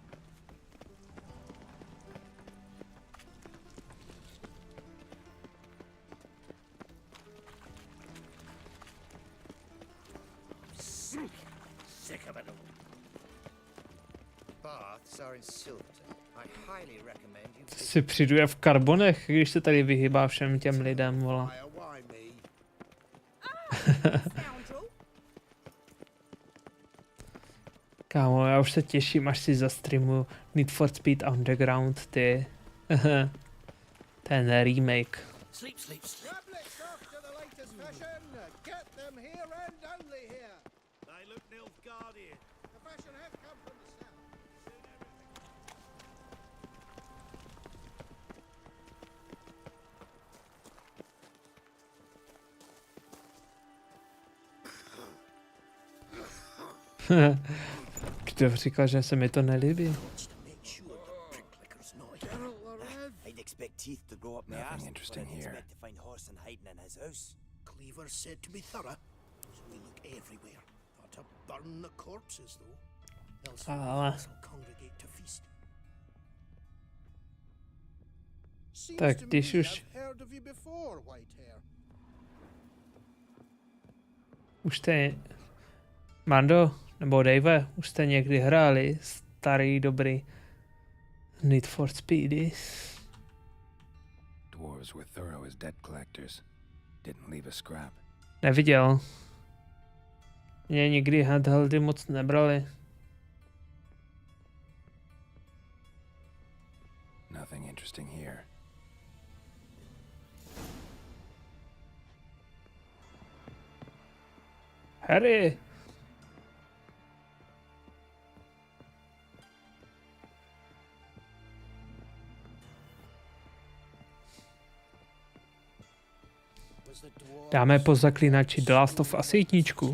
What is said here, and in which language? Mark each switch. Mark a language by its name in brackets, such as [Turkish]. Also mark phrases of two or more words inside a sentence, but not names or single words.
[English] Sick of it all. Baths are in Silverton. I highly recommend you [Czech] Si přijdu v karbonech, když se tady vyhýbá všem těm lidem, vola. [English] buy a wine me. [Czech] Kámo, já už se těším, až si zastreamuju Need for Speed Underground, ty. Ten remake. [English] Sleep, sleep, sleep. Tablets after the latest fashion. Get them here and only here. They look Nilfgaardian. The fashion has come from the south. [Czech] Kdo říkal, že se mi to nelíbí? [English] I'd expect teeth to grow up my Nothing arse. interesting but I'd here. expect to find Horson hiding in his house. Cleaver said to be thorough, so we look everywhere. Not to burn the corpses, though. Else the [Czech] Ale [English] wolves will congregate to feast. Seems [Czech] tak [English] to [Czech] když [English] me [Czech] už [English] I've heard of you before, Whitehair. [Czech] už jste Mando nebo Dave, už jste někdy hráli starý dobrý Need for Speedy? [English] Dwarves were thorough as debt collectors. Didn't leave a scrap. [Czech] Neviděl. Mě nikdy handheldy moc nebrali. [English] Nothing interesting here. Harry! [Czech] Dáme po Zaklínači The Last of Us 1.